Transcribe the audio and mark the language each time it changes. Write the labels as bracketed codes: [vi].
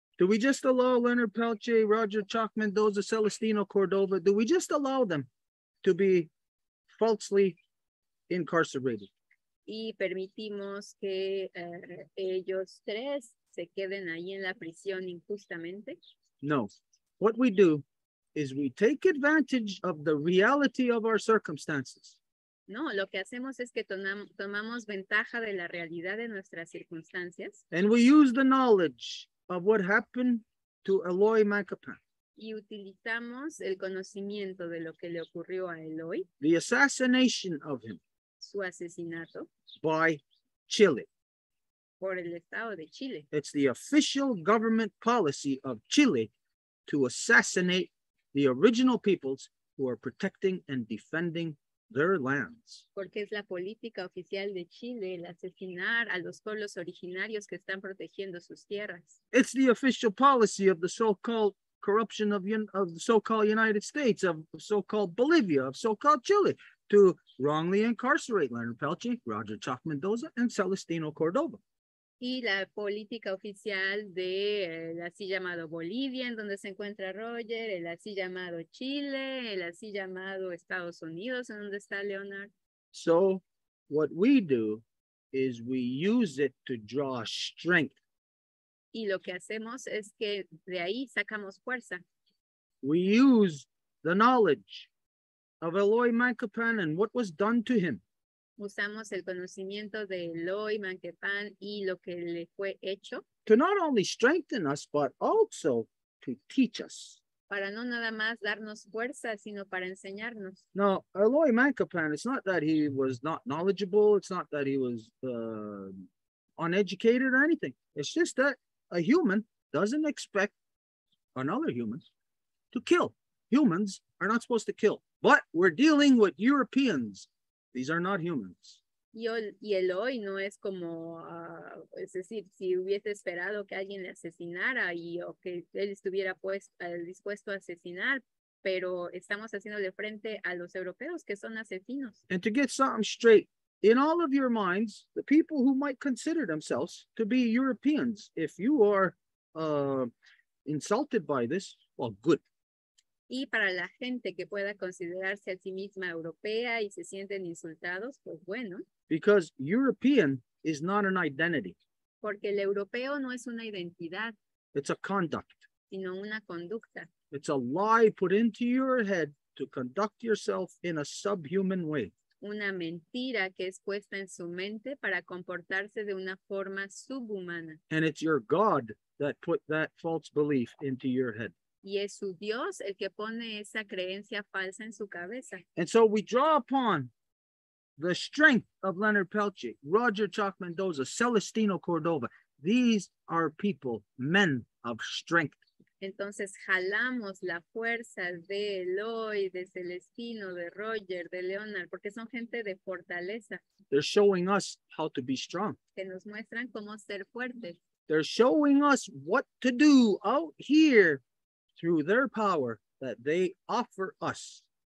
[en] Do we just allow Leonard Peltier, Roger Chalk Mendoza, Celestino Cordova, do we just allow them to be falsely incarcerated? [es] Y permitimos que ellos tres se queden ahí en la prisión injustamente? [en] No. What we do is we take advantage of the reality of our circumstances. [es] No, lo que hacemos es que tomamos ventaja de la realidad de nuestras circunstancias [en] And we use the knowledge of what happened to Eloy Mancapan, [es] y utilizamos el conocimiento de lo que le ocurrió a Eloy, [en] the assassination of him [es] su asesinato, [en] by Chile. [es] por el Estado de Chile. [en] It's the official government policy of Chile to assassinate the original peoples who are protecting and defending their lands. [es] Porque es la política oficial de Chile el asesinar a los pueblos originarios que están protegiendo sus tierras. [en] It's the official policy of the so-called corruption of the so-called United States, of so-called Bolivia, of so-called Chile, to wrongly incarcerate Leonard Peltier, Roger Chalk Mendoza, and Celestino Cordova. [es] Y la política oficial de el así llamado Bolivia, en donde se encuentra Roger, el así llamado Chile, el así llamado Estados Unidos, en donde está Leonard. [en] So what we do is we use it to draw strength. [es] Y lo que hacemos es que de ahí sacamos fuerza. [en] We use the knowledge of Eloy Mancapan and what was done to him [es] Usamos el conocimiento de Eloy Manquepan y lo que le fue hecho [en] to not only strengthen us, but also to teach us. [es] para no nada más darnos fuerza, sino para enseñarnos. [en] Now, Eloy Mancapan, it's not that he was not knowledgeable. It's not that he was uneducated or anything. It's just that a human doesn't expect another human to kill. Humans are not supposed to kill, but we're dealing with Europeans. These are not humans. [es] Y Eloy no es como, es decir, si hubiese esperado que alguien le asesinara o que él estuviera dispuesto a asesinar, pero estamos haciéndole frente a los europeos que son asesinos. [en] And to get something straight, in all of your minds, the people who might consider themselves to be Europeans, if you are insulted by this, well, good. [es] Y para la gente que pueda considerarse a sí misma europea y se sienten insultados, pues bueno. [en] Because European is not an identity. [es] Porque el europeo no es una identidad, [en] It's a conduct. [es] sino una conducta. [en] It's a lie put into your head to conduct yourself in a subhuman way. [es] Una mentira que es puesta en su mente para comportarse de una forma subhumana. [en] And it's your God that put that false belief into your head. [es] Y es su Dios el que pone esa creencia falsa en su cabeza. [en] And so we draw upon the strength of Leonard Peltier, Roger Chalk Mendoza, Celestino Cordova. These are people, men of strength. [es] Entonces jalamos la fuerza de Eloy, de Celestino, de Roger, de Leonard, porque son gente de fortaleza [en] They're showing us how to be strong. [es] que nos muestran cómo ser fuertes. [en] They're showing us what to do out here through their power that they offer us.